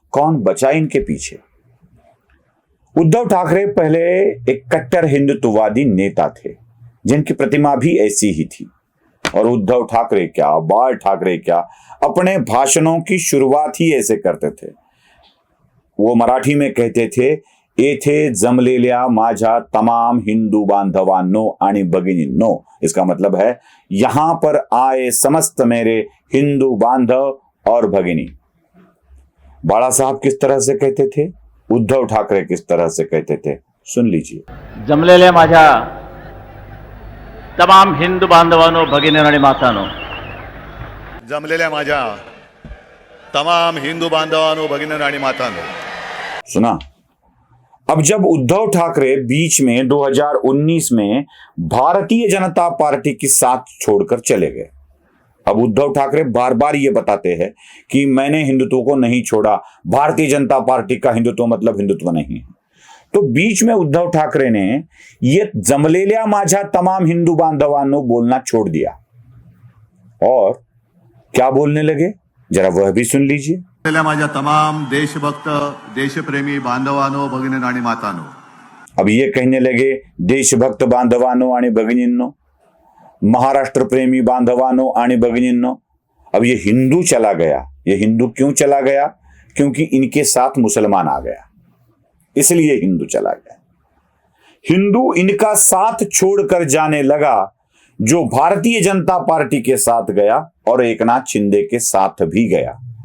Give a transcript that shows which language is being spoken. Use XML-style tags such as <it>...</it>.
<hi>कौन बचा इनके पीछे? उद्धव ठाकरे पहले एक कट्टर हिंदुत्ववादी नेता थे जिनकी प्रतिमा भी ऐसी ही थी। और उद्धव ठाकरे क्या, बाल ठाकरे क्या, अपने भाषणों की शुरुआत ही ऐसे करते थे। वो मराठी में कहते थे,</hi> <mr>येथे जमलेल्या माझ्या तमाम हिंदू बांधवांनो आणि भगिनींनो।</mr> <hi>इसका मतलब है यहां पर आए समस्त मेरे हिंदू बांधव और भगिनी। बाला साहब किस तरह से कहते थे, उद्धव ठाकरे किस तरह से कहते थे, सुन लीजिए।</hi> <mr>जमलेल्या माझ्या तमाम हिंदू बांधवांनो भगिनींनो आणि मातांनो। जमलेल्या माझ्या तमाम हिंदू बांधवांनो भगिनींनो आणि मातांनो।</mr> <hi>सुना? अब जब उद्धव ठाकरे बीच में 2019 में भारतीय जनता पार्टी की साथ छोड़कर चले गए। अब उद्धव ठाकरे बार बार ये बताते हैं कि मैंने हिंदुत्व को नहीं छोड़ा, भारतीय जनता पार्टी का हिंदुत्व मतलब हिंदुत्व नहीं है। तो बीच में उद्धव ठाकरे ने ये</hi> <mr>जमलेल्या माझ्या तमाम हिंदू बांधवांनो</mr> <hi>बोलना छोड़ दिया और क्या बोलने लगे, जरा वह भी सुन लीजिए।</hi> <mr>जमलेल्या माझ्या तमाम देशभक्त देशप्रेमी बांधवांनो भगिनींनो आणि मातांनो।</mr> <hi>अब ये कहने लगे</hi> <mr>देशभक्त बांधवांनो आणि भगिनींनो, महाराष्ट्र प्रेमी बांधवानो आणि भगिनींनो।</mr> <hi>अब ये हिंदू चला गया। ये हिंदू क्यों चला गया? क्योंकि इनके साथ मुसलमान आ गया, इसलिए हिंदू चला गया। हिंदू इनका साथ छोड़कर जाने लगा जो भारतीय जनता पार्टी के साथ गया और एकनाथ शिंदे के साथ भी गया।</hi>